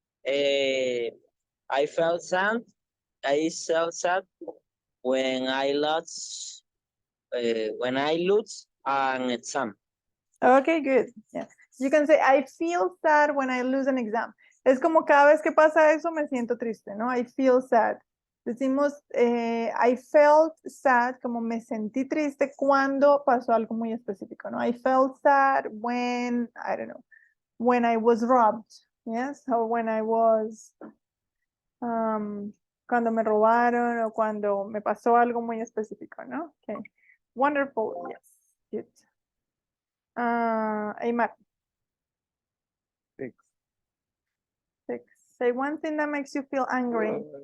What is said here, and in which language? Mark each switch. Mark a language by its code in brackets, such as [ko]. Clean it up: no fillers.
[en] I felt sad. I felt sad when I lose an exam. Okay, good. Yeah. You can say, I feel sad when I lose an exam. [es] Es como cada vez que pasa eso me siento triste, ¿no? [en] I feel sad. [es] Decimos, [en] I felt sad, [es] como me sentí triste cuando pasó algo muy específico, ¿no? [en] I felt sad when, I don't know, when I was [es] robbed, yes, or when I was, cuando me robaron o cuando me pasó algo muy específico, ¿no? [en] Okay, wonderful, yes, good. Aymar, 6. say one thing that makes you feel angry.